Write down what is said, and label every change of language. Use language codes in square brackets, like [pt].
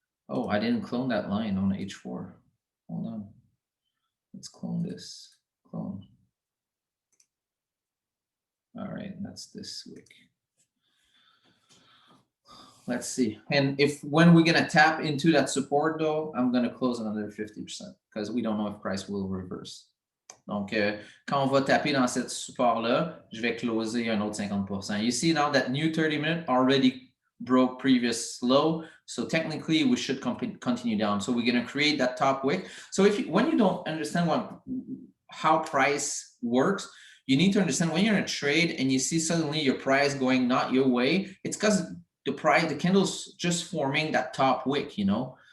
[en] Oh, I didn't clone that line on H4. Hold on. Let's clone this. Clone. All right, that's this week. Let's see. And when we're gonna tap into that support though, I'm gonna close another 50% because we don't know if price will reverse. [fr] Donc, quand on va taper dans cette support-là, je vais closer un autre 50%. [en] You see now that new 30-minute already broke previous low. So technically we should continue down. So we're gonna create that top wick. So when you don't understand how price works, you need to understand when you're in a trade and you see suddenly your price going not your way, it's because the candle's just forming that top wick, you know.